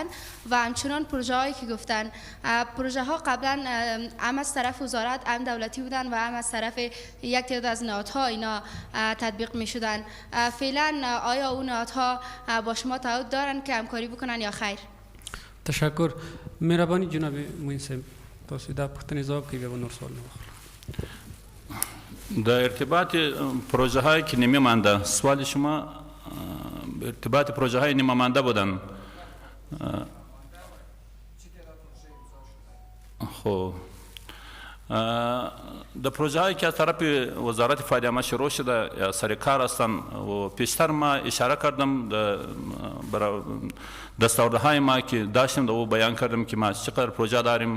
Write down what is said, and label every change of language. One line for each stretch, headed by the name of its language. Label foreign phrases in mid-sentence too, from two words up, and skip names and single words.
Persian: و همچنان پروژه هایی که گفتن، پروژه ها قبلا هم از طرف وزارت هم دولتی بودن و هم از طرف یک تعداد از نهادها اینا تطبیق می شدن. فعلا آیا اون نهادها با شما تعهد دارن که همکاری بکنن یا خیر؟ تشکر.
Pashto: مهربانی جناب موین صاحب تاسو دا پوښتنې ځواب کوي بیا به نور سوال نه واخلم.
Persian: در ارتباط پروژه هایی که نیمه مانده، سوال شما ارتباط پروژه های نیمه مانده بودن. خب در پروژه هایی که از طرف وزارت فایده عامه شروع شده یا سر کار هستند و پیشتر ما اشاره کردم برای دستاوردهای ما که داشتیم در او بیان کردم که ما چقدر پروژه داریم.